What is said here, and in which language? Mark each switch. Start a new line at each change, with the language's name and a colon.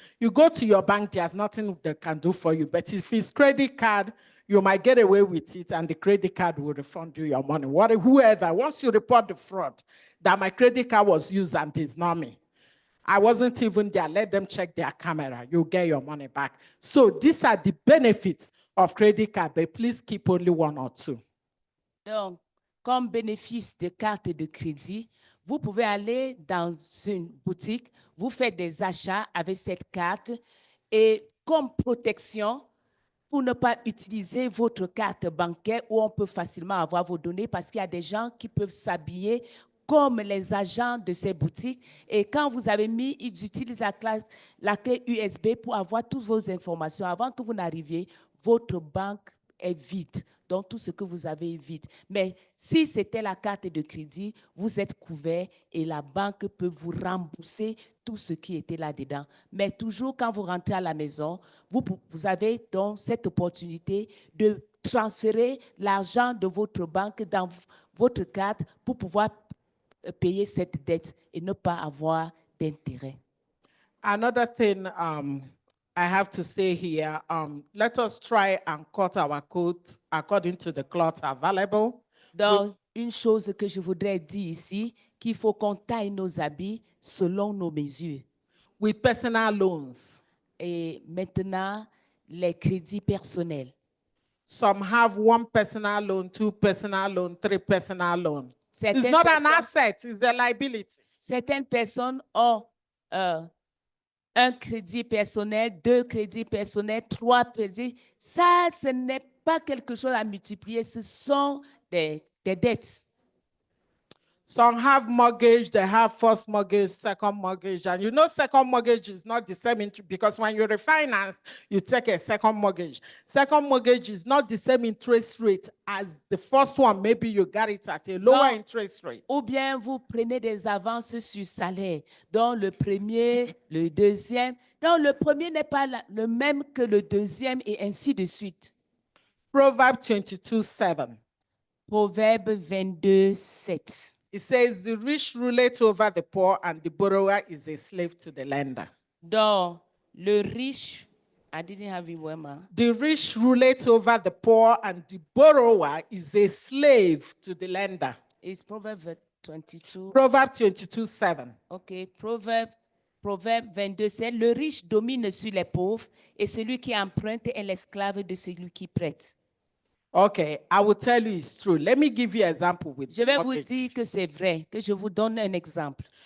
English: You go to your bank, there's nothing they can do for you. But if it's credit card, you might get away with it, and the credit card will refund you your money. Whoever, once you report the fraud, that my credit card was used and it's not me, I wasn't even there. Let them check their camera. You'll get your money back. So these are the benefits of credit card, but please keep only one or two.
French: Donc, comme bénéfice de carte de crédit, vous pouvez aller dans une boutique, vous faites des achats avec cette carte et comme protection, pour ne pas utiliser votre carte bancaire où on peut facilement avoir vos données parce qu'il y a des gens qui peuvent s'habiller comme les agents de ces boutiques. Et quand vous avez mis, ils utilisent la clé USB pour avoir toutes vos informations. Avant que vous n'arriviez, votre banque est vide. Donc, tout ce que vous avez est vide. Mais si c'était la carte de crédit, vous êtes couvert et la banque peut vous rembourser tout ce qui était là-dedans. Mais toujours quand vous rentrez à la maison, vous avez donc cette opportunité de transférer l'argent de votre banque dans votre carte pour pouvoir payer cette dette et ne pas avoir d'intérêt.
English: Another thing I have to say here, let us try and cut our coat according to the cloth available.
French: Donc, une chose que je voudrais dire ici, qu'il faut qu'on taille nos habits selon nos mesures.
English: With personal loans.
French: Et maintenant, les crédits personnels.
English: Some have one personal loan, two personal loan, three personal loan.
French: Certaines
English: It's not
French: personnes,
English: an asset, it's a liability.
French: Certaines personnes ont un crédit personnel, 2 crédits personnels, 3 crédits. Ça, ce n'est pas quelque chose à multiplier, ce sont des dettes.
English: Some have mortgage, they have first mortgage, second mortgage. And you know, second mortgage is not the same because when you refinance, you take a second mortgage. Second mortgage is not the same interest rate as the first one. Maybe you got it at a lower interest rate.
French: Ou bien vous prenez des avances sur salaire, donc le premier, le deuxième. Donc le premier n'est pas le même que le deuxième et ainsi de suite.
English: Proverbs 22:7.
French: Proverbe 22:7.
English: It says, the rich ruleth over the poor, and the borrower is a slave to the lender.
French: Donc, le riche
English: I didn't have it
French: vraiment.
English: The rich ruleth over the poor, and the borrower is a slave to the lender. It's Proverbe 22. Proverbs 22:7. OK.
French: Proverbe 22, c'est le riche domine sur les pauvres et celui qui emprunte est l'esclave de celui qui prête.
English: Okay, I will tell you it's true. Let me give you an example with
French: Je vais vous
English: mortgage.
French: dire que c'est vrai, que je vous donne un exemple.